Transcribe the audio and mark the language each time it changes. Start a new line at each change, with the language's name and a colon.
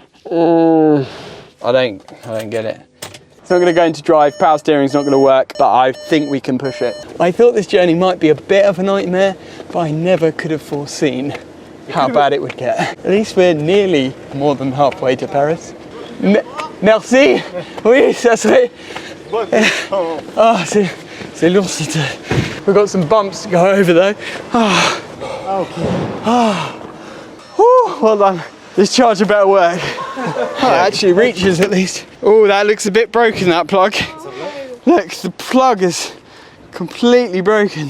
English: I don't get it. It's not going to go into drive, power steering's not going to work, but I think we can push it. I thought this journey might be a bit of a nightmare, but I never could have foreseen how bad it would get. At least we're nearly more than halfway to Paris.
French: Merci. Oui, ça serait... Oh, c'est lourd cette
English: We've got some bumps to go over though. Well done. This charger better work. Oh, it actually reaches at least. Oh, that looks a bit broken, that plug. Look, the plug is completely broken.